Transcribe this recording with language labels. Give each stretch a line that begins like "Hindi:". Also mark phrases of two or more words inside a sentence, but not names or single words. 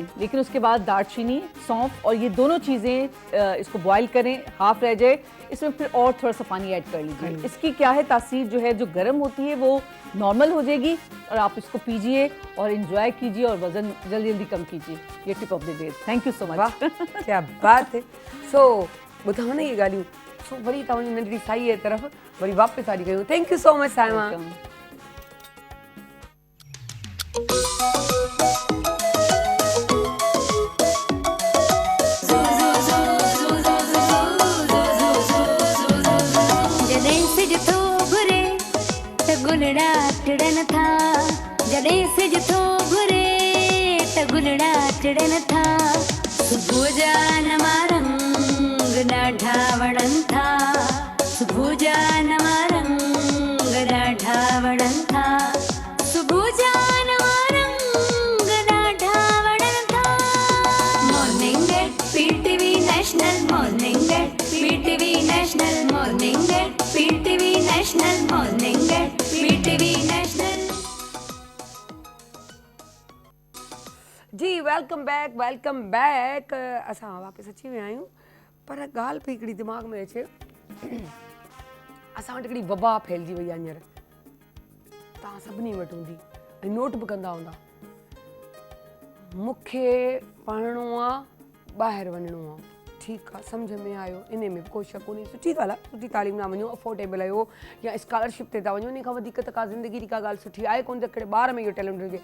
Urdu: لیکن اس کے بعد دال چینی، سونف اور یہ دونوں چیزیں اس کو بوائل کریں، ہاف رہ جائے، اس میں پھر اور تھوڑا سا پانی ایڈ کر لیجیے. اس کی کیا ہے تاثیر، جو ہے جو گرم ہوتی ہے وہ نارمل ہو جائے گی، اور آپ اس کو پیجیے اور انجوائے کیجیے اور وزن جلدی جلدی کم کیجیے.
English: ये tip of the day. Thank you so much.
Urdu: کیا بات ہے.
Sindhi: सो ॿुधायो न ये ॻाल्हियूं, सो वरी तव्हांजी नंढड़ी साईअ तरफ़ वरी वापसि वारी कयूं।
English: Thank you so much Saima.
Sindhi: जॾहिं सिज थो घुरे त गुलड़ा टिड़न था, जॾहिं सिज थो घुरे त गुलड़ा टिड़न था, सुबुह जा नवा रंग ॾाढा वणनि था, सुबुह जा नवा रंग ॾाढा वणनि था, सुबुह जा नवा रंग ॾाढा वणनि था।
English: Morning at PTV National, Morning at PTV National, Morning at PTV National, Morning at PTV National. जी welcome back.
Sindhi: असां वापसि अची विया आहियूं, पर ॻाल्हि पई हिकिड़ी दिमाग़ में अचे, असां वटि हिकिड़ी वबा फैलिजी वई आहे हींअर, तव्हां सभिनी वटि हूंदी ऐं नोट बि कंदा हूंदा। मूंखे पढ़णो आहे, ॿाहिरि वञिणो आहे, ठीकु आहे, सम्झ में आयो, इन में कोई शक कोन्हे, सुठी ॻाल्हि आहे, सुठी तालीम न वञो, अफोर्डेबल आहियो या स्कॉलरशिप ते था वञो, इन खां वधीक त का ज़िंदगी जी का ॻाल्हि सुठी आहे कोन त कहिड़े ॿार में इहो टैलेंट हुजे।